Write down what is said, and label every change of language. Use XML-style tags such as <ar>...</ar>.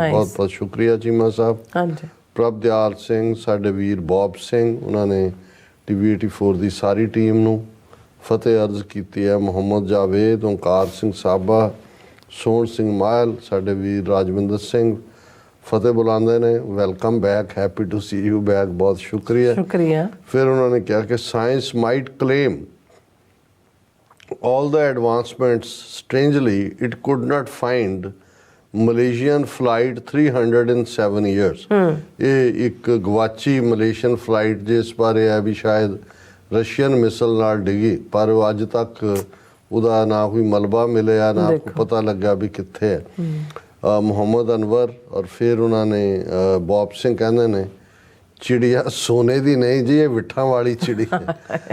<pa>ਬਹੁਤ ਬਹੁਤ ਸ਼ੁਕਰੀਆ ਚੀਮਾ ਸਾਹਿਬ। ਪ੍ਰਭ ਦਿਆਲ ਸਿੰਘ, ਸਾਡੇ ਵੀਰ ਬੌਬ ਸਿੰਘ, ਉਹਨਾਂ ਨੇ TV 84 ਦੀ ਸਾਰੀ ਟੀਮ ਨੂੰ ਫਤਿਹ ਅਰਜ਼ ਕੀਤੀ ਹੈ। ਮੁਹੰਮਦ ਜਾਵੇਦ, ਓਂਕਾਰ ਸਿੰਘ ਸਾਬਾ, ਸੋਹਣ ਸਿੰਘ ਮਾਹਲ, ਸਾਡੇ ਵੀਰ ਰਾਜਵਿੰਦਰ ਸਿੰਘ ਫਤਿਹ ਬੁਲਾਉਂਦੇ ਨੇ।</pa> <en>Welcome back, happy to see you back.</en> <pa>ਬਹੁਤ ਸ਼ੁਕਰੀਆ। ਫਿਰ ਉਹਨਾਂ ਨੇ ਕਿਹਾ ਕਿ</pa> <en>Science might claim all the advancements, strangely it could not find Malaysian flight 307 years।</en> <pa>ਇਹ ਇੱਕ ਗਵਾਚੀ ਮਲੇਸ਼ੀਅਨ ਫਲਾਈਟ ਜਿਸ ਬਾਰੇ ਹੈ ਵੀ ਸ਼ਾਇਦ ਰਸ਼ੀਅਨ ਮਿਸਲ ਨਾਲ ਡਿੱਗੀ, ਪਰ ਉਹ ਅੱਜ ਤੱਕ ਉਹਦਾ ਨਾ ਕੋਈ ਮਲਬਾ ਮਿਲਿਆ, ਨਾ ਪਤਾ ਲੱਗਾ ਵੀ ਕਿੱਥੇ ਹੈ। ਮੁਹੰਮਦ ਅਨਵਰ ਔਰ ਫਿਰ ਉਹਨਾਂ ਨੇ ਬੌਬ ਸਿੰਘ ਕਹਿੰਦੇ ਨੇ ਚਿੜੀਆ ਸੋਨੇ ਦੀ ਨਹੀਂ ਜੀ, ਇਹ ਵਿਠਾਂ ਵਾਲੀ ਚਿੜੀ ਹੈ।</pa>